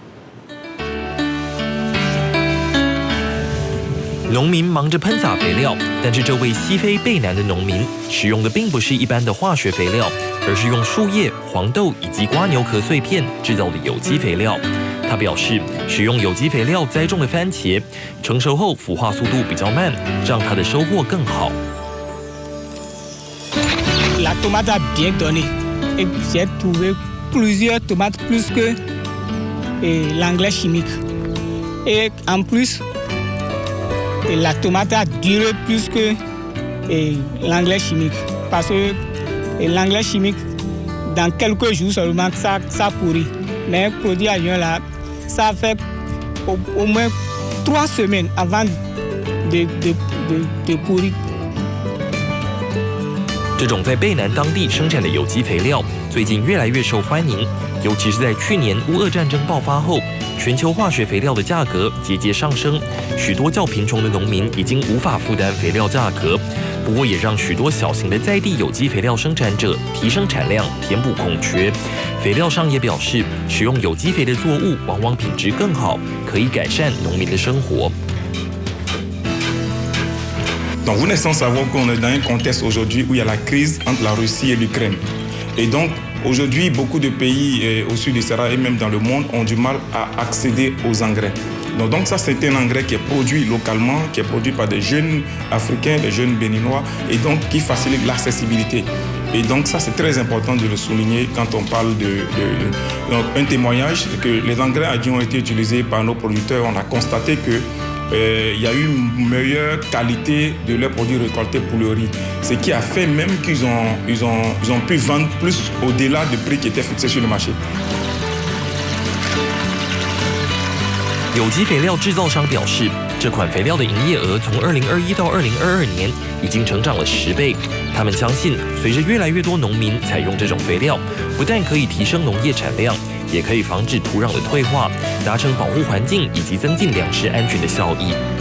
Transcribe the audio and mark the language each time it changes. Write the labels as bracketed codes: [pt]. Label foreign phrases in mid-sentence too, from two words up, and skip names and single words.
[zh] 农民忙着喷洒肥料，但是这位西非贝南的农民使用的并不是一般的化学肥料，而是用树叶、黄豆以及蝸牛壳碎片制造的有机肥料。他表示，使用有机肥料栽种的番茄，成熟后腐化速度比较慢，让他的收获更好。 [fr] La tomate a bien donné. J'ai trouvé plusieurs tomates plus que l'engrais chimique. Et en plus,la tomate a duré plus que l'engrais chimique. Parce que l'engrais chimique, dans quelques jours seulement, ça pourrit. Mais le produit à lion là, ça fait au moins 3 semaines avant de pourrir. [zh] 这种在贝南当地生产的有机肥料，最近越来越受欢迎，尤其是在去年乌俄战争爆发后。全球化学肥料的价格节节上升，许多较贫穷的农民已经无法负担肥料价格。不过，也让许多小型的在地有机肥料生产者提升产量，填补空缺。肥料商也表示，使用有机肥的作物往往品质更好，可以改善农民的生活。 [fr] Donc, vous n'êtes sans savoir qu'on est dans un contexte aujourd'hui où il y a la crise entre la Russie et l'Ukraine. Et donc, aujourd'hui, beaucoup de pays au sud du Sahara et même dans le monde ont du mal à accéder aux engrais. Donc ça, c'est un engrais qui est produit localement, qui est produit par des jeunes Africains, des jeunes Béninois, et donc qui facilite l'accessibilité. Et donc ça, c'est très important de le souligner quand on parle donc, un témoignage que les engrais qui ont été utilisés par nos producteurs, on a constaté que il y a eu une meilleure qualité de leurs produits récoltés pour le riz. Ce qui a fait même qu'ils ont pu vendre plus au-delà du prix qui était fixé sur le marché. [zh] 有机肥料制造商表示，这款肥料的营业额从2021到2022年已经成长了10倍。他们相信，随着越来越多农民采用这种肥料，不但可以提升农业产量，也可以防止土壤的退化，达成保护环境以及增进粮食安全的效益。